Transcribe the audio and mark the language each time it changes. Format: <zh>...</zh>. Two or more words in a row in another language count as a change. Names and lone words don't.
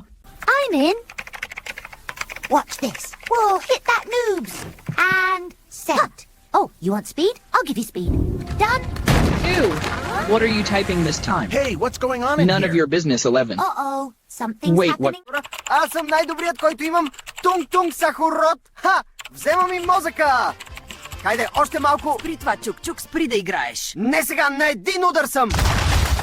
<en>I'm in. Watch this. Whoa, hit that noobs. And set. Oh, you want speed? I'll give you speed. Done. Ew! What are you typing this time? hey, what's going on in None here? of your business, 11. Uh-oh. Something's Wait, what? happening.</en> <bg>Аз съм най-добрият, който имам тунг-тунг сахарот. Ха! Вземам и мозъка! Хайде, още малко. Спри това, Чук-Чук, спри да играеш. Не сега, на един удар съм.</bg>